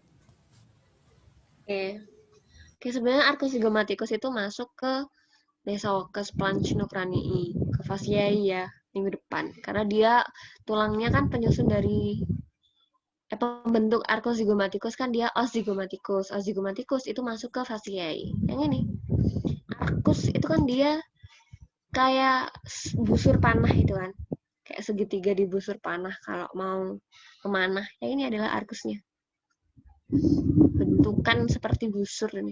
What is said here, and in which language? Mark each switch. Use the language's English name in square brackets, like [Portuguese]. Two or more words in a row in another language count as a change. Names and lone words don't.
[Indonesian] Oke, sebenarnya arkus zigomatikus itu masuk ke mesococcus planchino-cranii, ke fasciae ya, minggu depan. Karena dia tulangnya kan penyusun dari pembentuk arkus zigomatikus kan dia os zigomatikus. Os zigomatikus itu masuk ke fasciae. Yang ini, arkus itu kan dia kayak busur panah itu kan. Kayak segitiga di busur panah kalau mau memanah. Yang ini adalah arkusnya. Bentukan seperti busur ini.